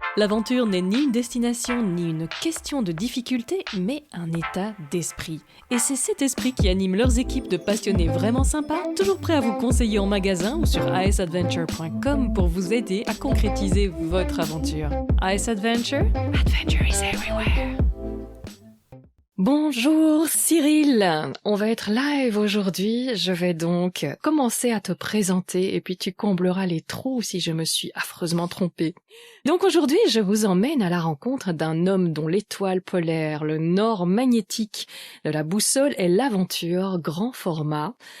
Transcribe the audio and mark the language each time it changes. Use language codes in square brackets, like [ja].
[fr] L'aventure n'est ni une destination, ni une question de difficulté, mais un état d'esprit. Et c'est cet esprit qui anime leurs équipes de passionnés vraiment sympas, toujours prêts à vous conseiller en magasin ou sur asadventure.com pour vous aider à concrétiser votre aventure. [en] AS Adventure, adventure is everywhere. [fr] Bonjour Cyril, on va être live aujourd'hui, je vais donc commencer à te présenter et puis tu combleras les trous si je me suis affreusement trompée. Donc aujourd'hui je vous emmène à la rencontre d'un homme dont l'étoile polaire, le nord magnétique de la boussole est l'aventure grand format.